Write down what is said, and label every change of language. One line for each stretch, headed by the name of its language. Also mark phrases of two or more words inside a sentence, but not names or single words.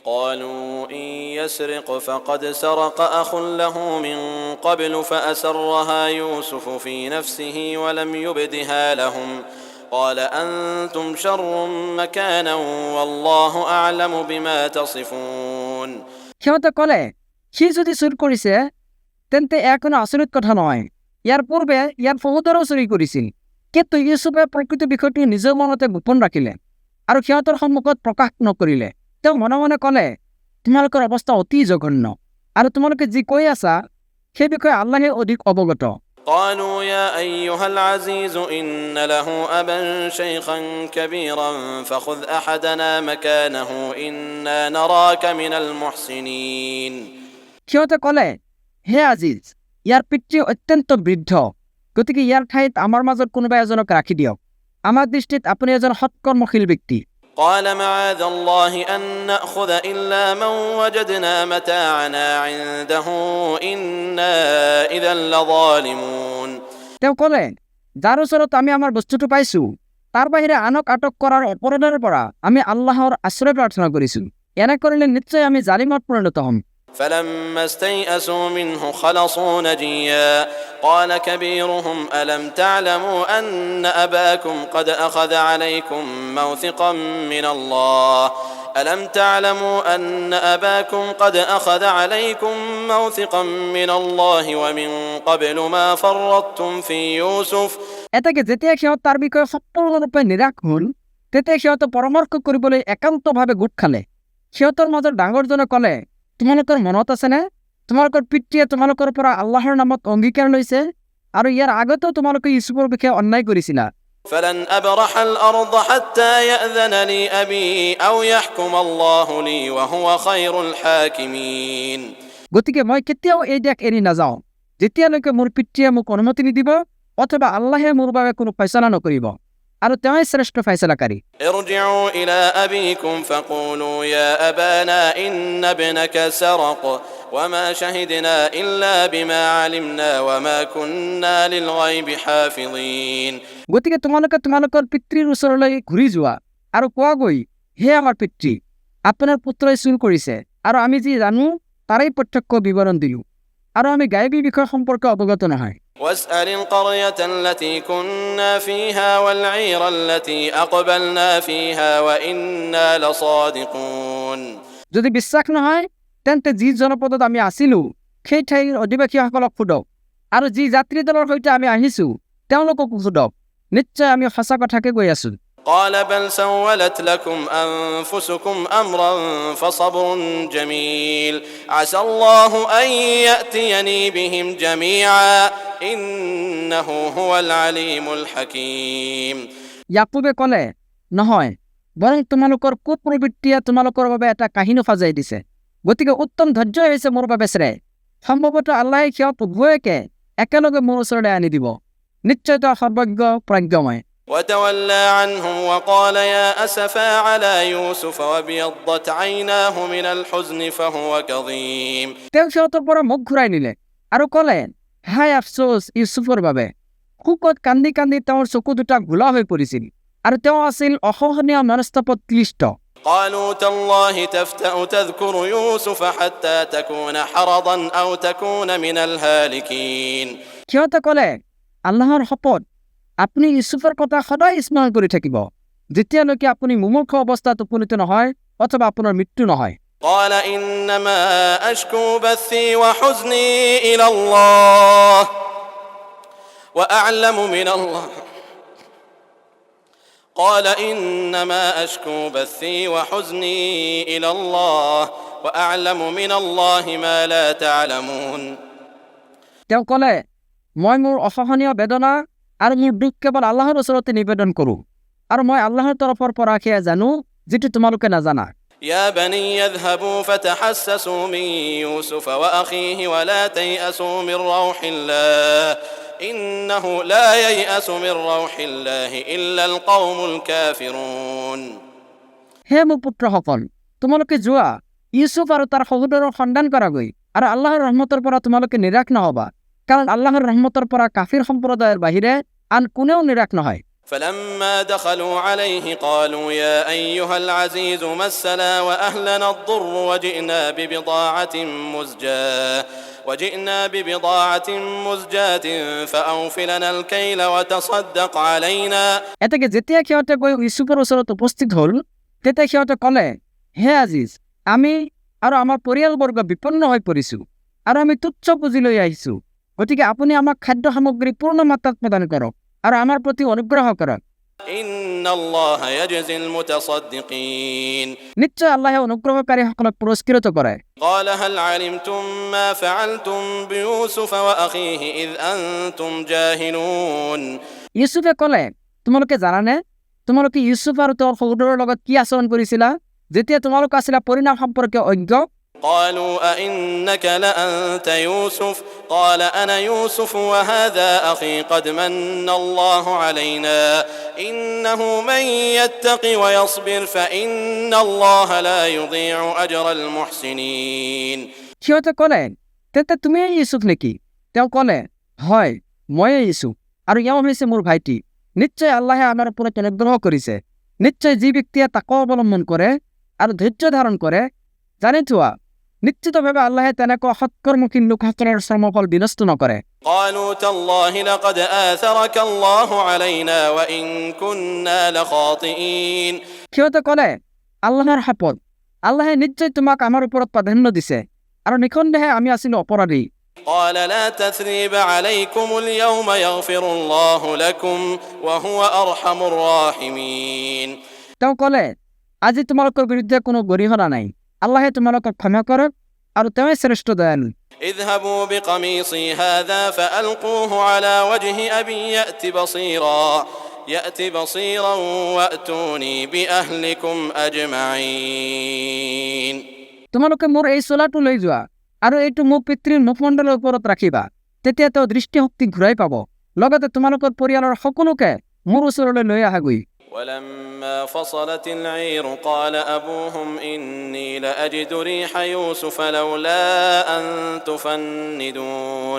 Arabic: قالوا إن يسرق فقد سرق أخ له من قبل فأسرها يوسف في نفسه ولم يبدها لهم قال أنتم شر مكانا والله أعلم بما تصفون.
Assamese: সিহঁতে ক'লে, সি যদি চুৰ কৰিছে তেন্তে কোনো আচৰিত কথা নহয়। ইয়াৰ পূৰ্বে ইয়াৰ সহোদৰো চুৰি কৰিছিল, কিন্তু ইউচুফে প্ৰকৃত বিষয়টো নিজৰ মনতে গোপন ৰাখিলে আৰু সিহঁতৰ সন্মুখত প্ৰকাশ নকৰিলে। তেওঁ মনে মনে ক'লে, তোমালোকৰ অৱস্থা অতি জঘন্য আৰু তোমালোকে যি কৈ আছা সেই বিষয়ে আল্লাহে অধিক অৱগত।
Arabic: قالوا يا أيها العزيز إن له أبا شيخا كبيرا فخذ أحدنا مكانه إنا نراك من المحسنين.
Assamese: সিহঁতে ক'লে, হে আজিজ, ইয়াৰ পিতৃ অত্যন্ত বৃদ্ধ, গতিকে ইয়াৰ ঠাইত আমাৰ মাজত কোনোবা এজনক ৰাখি দিয়ক। আমাৰ দৃষ্টিত আপুনি এজন সৎকৰ্মশীল ব্যক্তি।
Arabic: قال معاذ الله أن نأخذ إلا من وجدنا متاعنا عنده إنا إذا لظالمون.
Assamese: তেওঁ ক'লে, যাৰ ওচৰত আমি আমাৰ বস্তুটো পাইছো তাৰ বাহিৰে আনক আটক কৰাৰ অপৰাধৰ পৰা আমি আল্লাহৰ আশ্ৰয় প্ৰাৰ্থনা কৰিছো। এনে কৰিলে নিশ্চয় আমি জালিমত পৰিণত হ'ম।
Arabic: فلما استيئسوا منه خلصوا نجيا قال كبيرهم ألم تعلموا أن أباكم قد أخذ عليكم موثقا من الله ألم تعلموا أن أباكم قد أخذ عليكم موثقا من الله ومن قبل ما فرطتم في يوسف.
Assamese: এতেকে যেতিয়া সিহঁত তাৰ বিষয়ে সম্পূৰ্ণৰূপে নিৰাশ হ'ল তেতিয়া সিহঁতে পৰামৰ্শ কৰিবলৈ একান্তভাৱে গোট খালে। সিহঁতৰ মাজত ডাঙৰজনে ক'লে, তোমালোকৰ মনত আছেনে তোমালোকৰ পিতৃয়ে তোমালোকৰ পৰা আল্লাহৰ নামত অংগীকাৰ লৈছে আৰু ইয়াৰ আগতেও তোমালোকে ইউচুফৰ বিষয়ে অন্যায় কৰিছিলা।
Arabic: فلن أبرح الأرض حتى يأذن لي أبي أو يحكم الله لي وهو خير الحاكمين.
Assamese: গতিকে মই কেতিয়াও এই দেশ এৰি নাযাওঁ যেতিয়ালৈকে মোৰ পিতৃয়ে মোক অনুমতি নিদিব অথবা আল্লাহে মোৰ বাবে কোনো ফয়ছলা নকৰিব আৰু তেওঁই শ্ৰেষ্ঠ ফয়ছলাকাৰী।
Arabic: ارجعوا إلى أبيكم فقولوا يا أبانا إن ابنك سرق وما شهدنا إلا بما علمنا وما كنا للغيب حافظين.
Assamese: গতিকে তোমালোকে তোমালোকৰ পিতৃৰ ওচৰলৈ ঘূৰি যোৱা আৰু কোৱাগৈ, হে আমাৰ পিতৃ, আপোনাৰ পুত্ৰই চুৰ কৰিছে আৰু আমি যি জানো তাৰেই প্ৰত্যক্ষ বিৱৰণ দিলো আৰু আমি গায়বী বিষয় সম্পৰ্কে অৱগত নহয়।
Arabic: واسأل القرية التي كنا فيها والعير التي أقبلنا فيها وإنا لصادقون.
Assamese: যদি বিশ্বাস নহয় তেন্তে যি জনপদত আমি আছিলো সেই ঠাইৰ অধিবাসীসকলক সোধক আৰু যি যাত্ৰী দলৰ সৈতে আমি আহিছো তেওঁলোককো সোধক, নিশ্চয় আমি সঁচা কথাকে কৈ আছো।
Arabic: قال بل سولت لكم أنفسكم أمرا فصبر جميل عسى الله أن يأتيني بهم جميعا إنه هو العليم الحكيم.
Assamese: ইয়াকুবে ক'লে, নহয়, বৰং তোমালোকৰ কুপ্ৰবৃত্তিয়ে তোমালোকৰ বাবে এটা কাহিনী সজাই দিছে, গতিকে উত্তম ধৈৰ্য হৈছে মোৰ বাবে শ্ৰেয়। সম্ভৱতঃ আল্লাহে সিহঁত উভয়কে একেলগে মোৰ ওচৰলৈ আনি দিব, নিশ্চয় তেওঁ সৰ্বজ্ঞ প্ৰজ্ঞময়।
Arabic: وتولى عنهم وقال يا أسفا على يوسف وابيضت عيناه من الحزن فهو كظيم.
Assamese: তেওঁ সিহঁতৰ পৰা মুখ ঘূৰাই নিলে আৰু ক'লে, হায় আফচোচ ইউচুফৰ বাবে। শোকত কান্দি কান্দি তেওঁৰ চকু দুটা ঘোলা হৈ পৰিছিল আৰু তেওঁ আছিল অসহনীয় মনস্তাপত ক্লিষ্ট।
Arabic: قالوا تالله تفتأ تذكر يوسف حتى تكون حرضا أو تكون من الهالكين.
Assamese: সিহঁতে ক'লে, আল্লাহৰ শপত, আপুনি ইউচুফৰ কথা সদায় স্মৰণ কৰি থাকিব যেতিয়ালৈকে আপুনি মুমূৰ্ষ অৱস্থাত উপনীত নহয় অথবা আপোনাৰ মৃত্যু নহয়।
Arabic: قال إنما أشكو بثي وحزني إلى الله وأعلم من الله قال إنما أشكو بثي وحزني إلى الله وأعلم من الله ما لا تعلمون.
Assamese: তেওঁ ক'লে, মই মোৰ অসহনীয় বেদনা আৰু মোৰ দুখ কেৱল আল্লাহৰ ওচৰতে নিবেদন কৰোঁ আৰু মই আল্লাহৰ তৰফৰ পৰা সেয়া জানো যিটো তোমালোকে নাজানা।
Arabic: يا بني يذهبوا فتحسسوا من يوسف وأخيه ولا تيأسوا من روح الله إنه لا ييأس من روح الله إلا القوم الكافرون.
Assamese: হে মোৰ পুত্ৰসকল, তোমালোকে যোৱা ইউচুফ আৰু তাৰ সহোদৰৰ সন্ধান কৰাগৈ আৰু আল্লাহৰ ৰহমতৰ পৰা তোমালোকে নিৰাশ নহবা, কাৰণ আল্লাহৰ ৰহমতৰ পৰা কাফিৰ সম্প্ৰদায়ৰ বাহিৰে আন কোনেও নিৰাশ নহয়।
Arabic: فلما دخلوا عليه قالوا يا أيها العزيز مسنا وأهلنا الضر وجئنا ببضاعة مزجاة فأوف لنا الكيل وتصدق علينا।
Assamese: এতেকে যেতিয়া সিহঁতে গৈ ইউচুফৰ ওচৰত উপস্থিত হ'ল তেতিয়া সিহঁতে ক'লে, হে আজিজ, আমি আৰু আমাৰ পৰিয়ালবৰ্গ বিপন্ন হৈ পৰিছোঁ আৰু আমি তুচ্ছ পুঁজি লৈ আহিছোঁ, গতিকে আপুনি আমাক খাদ্য সামগ্ৰী পূৰ্ণ মাত্ৰাত প্ৰদান কৰক আৰু আমাৰ প্ৰতি অনুগ্ৰহ কৰক।
Arabic: إن الله يجزي المتصدقين.
Assamese: নিশ্চয় আল্লাহে অনুগ্ৰহকাৰীসকলক পুৰস্কৃত কৰে।
Arabic: قال هل علمتم ما فعلتم بيوسف وأخيه إذ أنتم جاهلون।
Assamese: ইউচুফে ক'লে, তোমালোকে জানানে তোমালোকে ইউচুফ আৰু তেওঁৰ সহোদৰৰ লগত কি আচৰণ কৰিছিলা যেতিয়া তোমালোক আছিলা পৰিণাম সম্পৰ্কে অজ্ঞ?
Arabic: قالوا أئنك لأنت يوسف قال أنا يوسف وهذا أخي قد من الله علينا إنه من يتق ويصبر فإن الله لا يضيع أجر المحسنين।
Assamese: সিহঁতে ক'লে, তেন্তে তুমিয়ে ইউচুফ নেকি? তেওঁ ক'লে, হয়, ময়ে ইউচুফ আৰু এওঁ হৈছে মোৰ ভাইটি। নিশ্চয় আল্লাহে আমাৰ ওপৰত অনুগ্ৰহ কৰিছে। নিশ্চয় যি ব্যক্তিয়ে তাকৱা অৱলম্বন কৰে আৰু ধৈৰ্য ধাৰণ কৰে, জানি থোৱা নিশ্চিতভাৱে আল্লাহে তেনেকুৱা সৎকৰ্মশীল লোকসকলৰ শ্ৰমফল বিনষ্ট নকৰে।
Arabic: قالوا تالله لقد آثرك الله علينا وإن كنا لخاطئين।
Assamese: সিহঁতে ক'লে, আল্লাহৰ শপত, আল্লাহে নিশ্চয় তোমাক আমাৰ ওপৰত প্ৰাধান্য দিছে আৰু নিঃসন্দেহে আমি আছিলো অপৰাধী।
Arabic: قال لا تثريب عليكم اليوم يغفر الله لكم وهو أرحم الراحمين।
Assamese: তেওঁ ক'লে, আজি তোমালোকৰ বিৰুদ্ধে কোনো গৰিহণা নাই, আল্লাহে তোমালোকক ক্ষমা কৰক আৰু তেওঁই শ্ৰেষ্ঠ দয়ালু।
Arabic: اذهبوا بقميصي هذا فألقوه على وجه أبي يأت بصيرا وأتوني بأهلكم أجمعين।
Assamese: তোমালোকে মোৰ এই চোলাটো লৈ যোৱা আৰু এইটো মোৰ পিতৃৰ মুখমণ্ডলৰ ওপৰত ৰাখিবা, তেতিয়া তেওঁ দৃষ্টিশক্তি ঘূৰাই পাব। লগতে তোমালোকৰ পৰিয়ালৰ সকলোকে মোৰ ওচৰলৈ লৈ আহাগৈ।
Arabic: ولما فصلت العير قال أبوهم إني لأجد ريح يوسف لولا أن تفندون।